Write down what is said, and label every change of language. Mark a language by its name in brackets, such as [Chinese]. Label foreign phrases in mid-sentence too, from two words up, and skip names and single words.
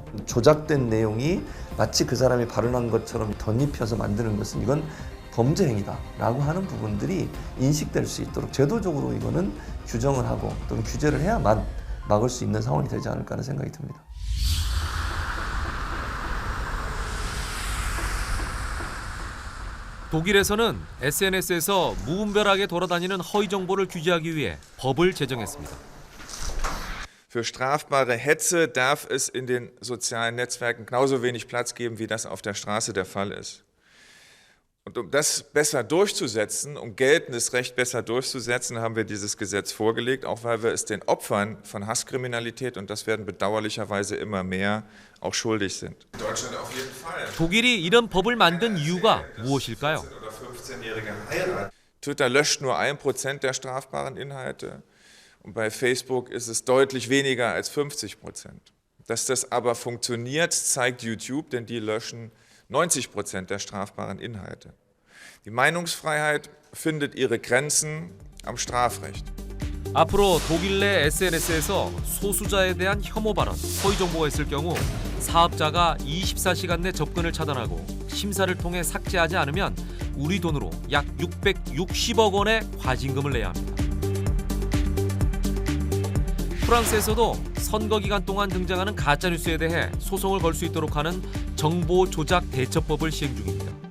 [Korean] 조작된 내용이 마치 그 사람이 발언한 것처럼 덧입혀서 만드는 것은 이건 범죄 행위다라고 하는 부분들이 인식될 수 있도록 제도적으로 이거는 규정을 하고 또는 규제를 해야만 막을 수 있는 상황이 되지 않을까 하는 생각이 듭니다. 독일에서는 SNS에서 무분별하게 돌아다니는 허위 정보를 규제하기 위해 법을 제정했습니다. [German] Für strafbare Hetze darf es in den sozialen Netzwerken genauso wenig Platz geben, wie das auf der Straße der Fall ist. Und um das besser durchzusetzen, um geltendes Recht besser durchzusetzen, haben wir dieses Gesetz vorgelegt, auch weil wir es den Opfern von Hasskriminalität, und das werden bedauerlicherweise immer mehr, auch schuldig sind. In Deutschland auf jeden Fall. [Korean] 독일이 이런 법을 만든 이유가 무엇일까요? [German] Twitter löscht nur 1% der strafbaren Inhalte und bei Facebook ist es deutlich weniger als 50%. Dass das aber funktioniert, zeigt YouTube, denn die löschen 90% der strafbaren Inhalte. Die Meinungsfreiheit findet ihre Grenzen am Strafrecht. [Korean] 앞으로 독일 내 SNS에서 소수자에 대한 혐오 발언, 허위 정보가 있을 경우 사업자가 24시간 내 접근을 차단하고 심사를 통해 삭제하지 않으면 우리 돈으로 약 660억 원의 과징금을 내야 합니다. 프랑스에서도 선거 기간 동안 등장하는 가짜뉴스에 대해 소송을 걸 수 있도록 하는 정보 조작 대처법을 시행 중입니다.